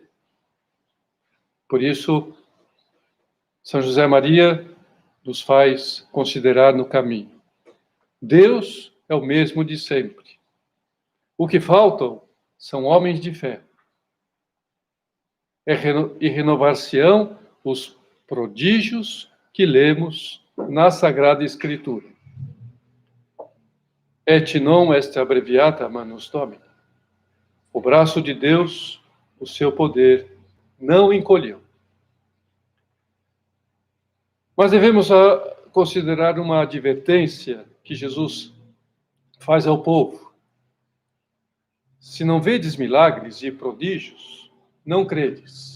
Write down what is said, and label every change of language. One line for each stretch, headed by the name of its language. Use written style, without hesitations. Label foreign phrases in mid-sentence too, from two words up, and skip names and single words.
Portuguese: Por isso, São José Maria nos faz considerar no caminho. Deus é o mesmo de sempre. O que faltam são homens de fé. E renovar-se-ão os prodígios que lemos na Sagrada Escritura.
Latin: Et non est abreviata manus Domini.
Portuguese: O braço de Deus, o seu poder, não encolheu. Mas devemos considerar uma advertência que Jesus faz ao povo. Se não vedes milagres e prodígios, não credes.